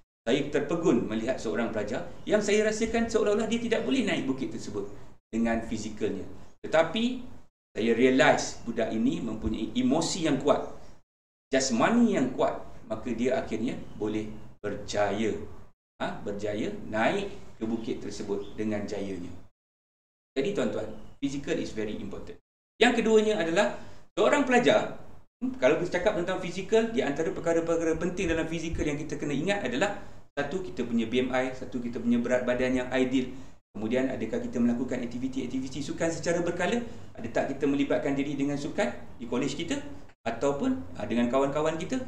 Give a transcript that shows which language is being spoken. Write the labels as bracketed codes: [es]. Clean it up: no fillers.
[ms] Saya terpegun melihat seorang pelajar yang saya rasakan seolah-olah dia tidak boleh naik bukit tersebut dengan fizikalnya. Tetapi saya realise budak ini mempunyai emosi yang kuat, jasmani yang kuat, maka dia akhirnya boleh berjaya. Berjaya naik ke bukit tersebut dengan jayanya. Jadi tuan-tuan, [en] physical is very important. [ms] Yang keduanya adalah seorang pelajar, kalau kita cakap tentang fizikal, di antara perkara-perkara penting dalam fizikal yang kita kena ingat adalah satu, kita punya BMI, satu, kita punya berat badan yang ideal. Kemudian, adakah kita melakukan aktiviti-aktiviti sukan secara berkala? Ada tak kita melibatkan diri dengan sukan di kolej kita ataupun dengan kawan-kawan kita?